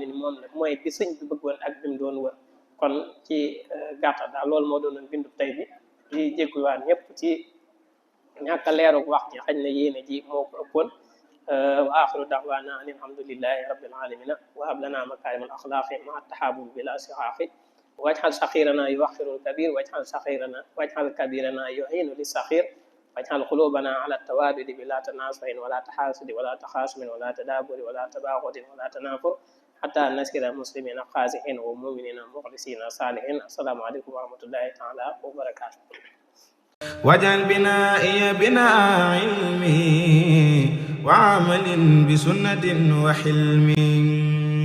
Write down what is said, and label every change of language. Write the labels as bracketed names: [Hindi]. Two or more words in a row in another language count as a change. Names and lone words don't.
[Wolof] ni moom la mooy bi sëñ bi bëggoon ak bi mu doon wër kon ci gàttal daal loolu moo doonoon bindu tey bi di jégguluwaat ñëpp ci ñàkk a leerug wax ji xañ na yéene ji moo ko ëppoon [Arabic] وآخر دعوانا أن الحمد لله رب العالمين وهب لنا مكارم الأخلاق ما تحابب بلا شقاق واجعل صغيرنا يوقر الكبير واجعل كبيرنا يحنو للصغير واجعل قلوبنا على التودد بلا تناصح ولا تحاسد ولا تخاصم ولا تدابر ولا تباغض ولا تنافر حتى نصير مسلمين خاشعين ومؤمنين مخلصين صالحين السلام عليكم ورحمة الله تعالى وبركاته واجعل بنائي بناء علم وعمل بسنة وحلم